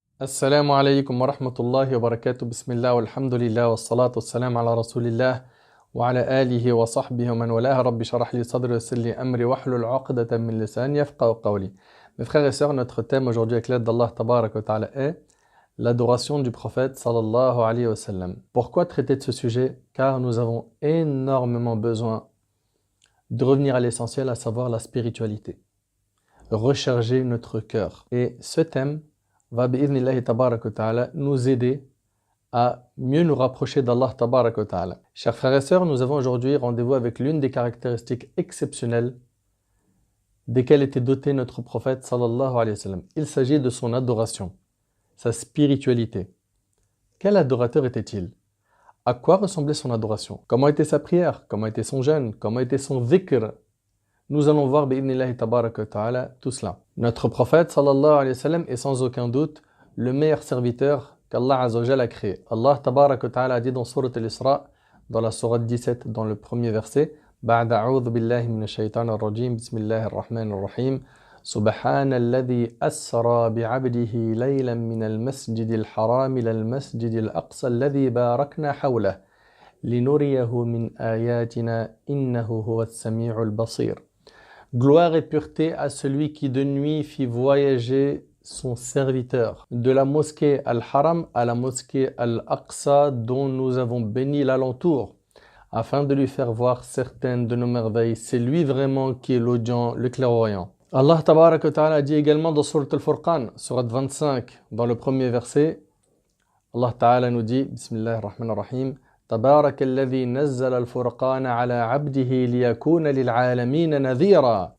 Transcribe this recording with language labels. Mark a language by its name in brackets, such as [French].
[Arabic] السلام عليكم ورحمة الله وبركاته بسم الله والحمد لله والصلاة والسلام على رسول الله وعلى آله وصحبه ومن والاه رب اشرح لي صدري ويسر لي أمري واحلل عقدة من لساني يفقهوا قولي. [French] Mes frères et sœurs, notre thème aujourd'hui avec l'aide d'Allah Tabarak wa Ta'ala est l'adoration du prophète sallallahu alayhi wa sallam. Pourquoi traiter de ce sujet? Car nous avons énormément besoin de revenir à l'essentiel, à savoir la spiritualité. Recharger notre cœur. Et ce thème va bi'idhnillahi tabarak wa ta'ala nous aider à mieux nous rapprocher d'Allah tabarak wa ta'ala. Chers frères et sœurs, nous avons aujourd'hui rendez-vous avec l'une des caractéristiques exceptionnelles desquelles était doté notre prophète sallallahu alayhi wa sallam. Il s'agit de son adoration, sa spiritualité. Quel adorateur était-il? À quoi ressemblait son adoration? Comment était sa prière? Comment était son jeûne? Comment était son dhikr? Nous allons voir bi'idhnillahi tabarak wa ta'ala tout cela. Notre prophète sallallahu alayhi wa sallam est sans aucun doute le meilleur serviteur qu'Allah Azza wa Jalla a créé. Allah tabarak wa ta'ala a dit dans Sourate Al-Isra, dans la Sourate 17, dans le premier verset, [Arabic] بعد أعوذ بالله من الشيطان الرجيم بسم الله الرحمن الرحيم سبحان الذي أسرى بعبده ليلا من المسجد الحرام إلى المسجد الأقصى الذي باركنا حوله لنريه من آياتنا إنه هو السميع البصير. [French] Gloire et pureté à celui qui de nuit fit voyager son serviteur de la mosquée Al-Haram à la mosquée Al-Aqsa dont nous avons béni l'alentour afin de lui faire voir certaines de nos merveilles. C'est lui vraiment qui est l'audient, le clairvoyant. Allah Tabarak wa Ta'ala dit également dans Sourate Al-Furqan, Sourate 25, dans le premier verset, Allah Ta'ala nous dit, [Arabic] Bismillahir Rahmanir Rahim, تبارك الذي نزل الفرقان على عبده ليكون للعالمين نذيرا.